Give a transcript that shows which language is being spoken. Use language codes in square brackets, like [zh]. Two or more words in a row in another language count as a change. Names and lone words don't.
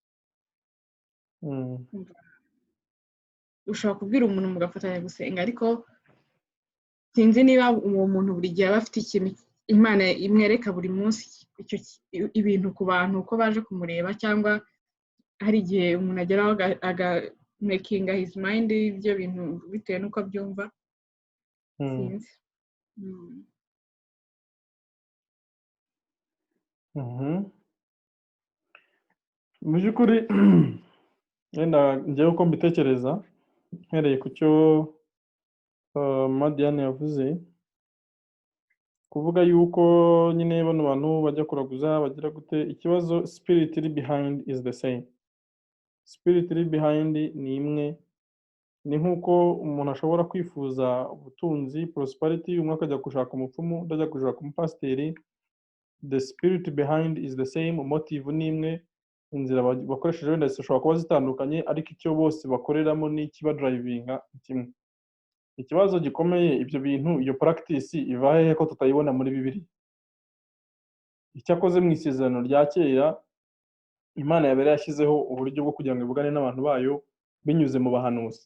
[rw] Ushobora kubwira umuntu mugafatanya gusenga, ariko sinzi niba uwo muntu buri gihe aba afite ikintu Imana imwereka buri munsi ibintu ku bantu uko baje kumureba, cyangwa hari igihe umuntu ageraho [en] makinga his mind [rw] ibyo bintu bitewe n'uko abyumva. Sinzi. Mu by'ukuri wenda njyewe uko mbitekereza mpereye ku cyo Madiane yavuze, kuvuga yuko nyine bano bantu bajya kuraguza bagira gute, ikibazo spirit iri [en] behind is the same. [rw] Spirit iri behind ni imwe. Ni nk'uko umuntu ashobora kwifuza ubutunzi, prosperity, umwe akajya gushaka umupfumu, undi ajya gushaka umupasiteri. [en] The spirit behind is the same, [rw] motive ni imwe, inzira bakoresheje wenda zishobora kuba zitandukanye, ariko icyo bose bakoreramo ni ikibadrivinga kimwe. Ikibazo gikomeye ibyo bintu, iyo practice iva hehe ko tutayibona muri Bibiliya? Icyakoze mu isezerano rya kera Imana yabere yashyizeho uburyo bwo kugira ngo ivugane n'abantu bayo binyuze mu bahanuzi.